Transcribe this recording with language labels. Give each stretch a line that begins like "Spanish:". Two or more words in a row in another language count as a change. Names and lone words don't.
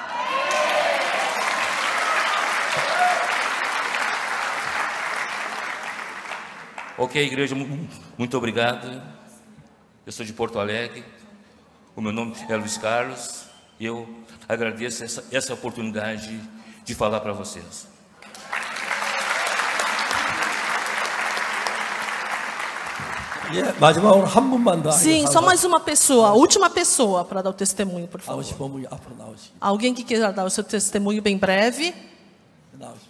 Portuguese: Ok, igreja, muito obrigado. Eu sou de Porto Alegre, o meu nome é Luiz Carlos e eu agradeço essa oportunidade de falar para vocês.
Korean: 마지막으로 한 분만 더.
Portuguese: Sim, só mais uma pessoa, a última pessoa para dar o testemunho, por
Korean: 하고
Portuguese: favor.
Korean: 싶은 분이 앞으로 나오시기.
Portuguese: Alguém que queira dar o seu testemunho bem breve,
Korean: 나오십시오.